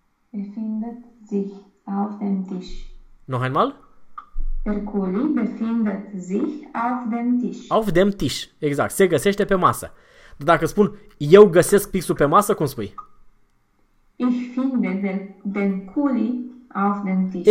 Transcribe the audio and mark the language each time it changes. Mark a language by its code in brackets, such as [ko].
[de] Befindet sich auf dem Tisch. Noch einmal? Der Kuli befindet sich auf dem Tisch. Auf dem Tisch. [ro] Exact. Se găsește pe masă. Dacă spun eu găsesc pixul pe masă, cum spui? [de] Ich finde den Kuli auf dem Tisch.